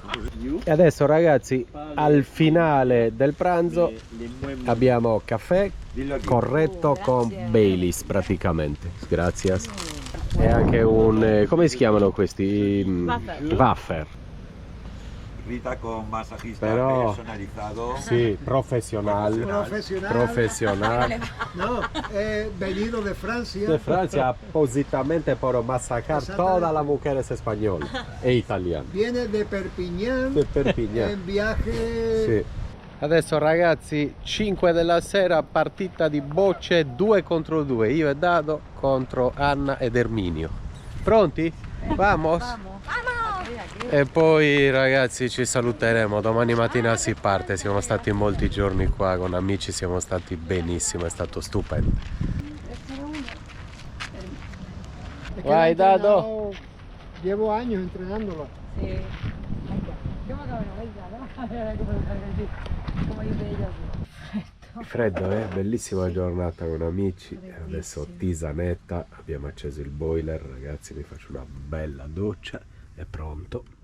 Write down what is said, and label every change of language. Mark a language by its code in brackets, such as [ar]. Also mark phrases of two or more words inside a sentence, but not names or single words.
[it] E adesso ragazzi, al finale del pranzo abbiamo caffè corretto con Baileys praticamente. Grazie. E anche un, come si chiamano questi? Wafer. [es] Rita con masajista Però, personalizado. Sí, profesional. No, venido de Francia. De Francia, [it] appositamente per [es] massacrar todas las mujeres españolas [it] e italiane. [es] Viene de Perpignan. De Perpignan. En viaje. [it] Sì. Adesso ragazzi, 5 della sera, partita di bocce 2 contro 2. Io e Dado contro Anna ed Erminio. Pronti? Vamos? E poi ragazzi ci saluteremo, domani mattina si parte, siamo stati molti giorni qua con amici, siamo stati benissimo, è stato stupendo. Vai Dado! [es] Llevo años entrenándolo. [it] Freddo, bellissima giornata con amici. Adesso tisanetta, abbiamo acceso il boiler, ragazzi, mi faccio una bella doccia, è pronto.